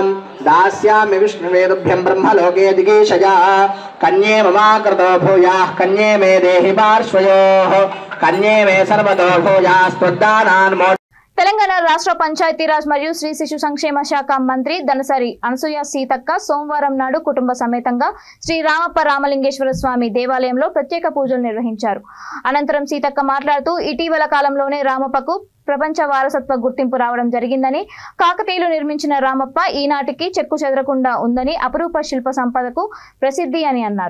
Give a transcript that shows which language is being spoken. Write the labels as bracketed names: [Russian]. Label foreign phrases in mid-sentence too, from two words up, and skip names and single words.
[Sanskrit] दास्यामि विष्णुवेदुभ्यं ब्रह्मलोके दिगीशया कन्ये ममाकृतो भूयाः कन्ये मे देहि पार्श्वयोः कन्ये मे सर्वतो भूयास्त्वद्दानान् [Telugu] తెలంగాణ రాష్ట్ర పంచాయతీరాజ్ మరియు శ్రీ శిశు సంక్షేమ శాఖ మంత్రి దనసరి అనసూయ సీతక్క సోమవారం నాడు కుటుంబ సమేతంగా శ్రీ రామప్ప రామలింగేశ్వర స్వామి దేవాలయంలో ప్రత్యేక పూజలు నిర్వహించారు. అనంతరం సీతక్క మాట్లాడుతూ ఇటీవల కాలంలోనే రామప్పకు ప్రపంచ వారసత్వ గుర్తింపు రావడం జరిగిందని, కాకతీయులు నిర్మించిన రామప్ప ఈనాటికి చెక్కు చెదరకుండా ఉందని, అపురూప శిల్ప సంపదకు ప్రసిద్ధి అని అన్నారు.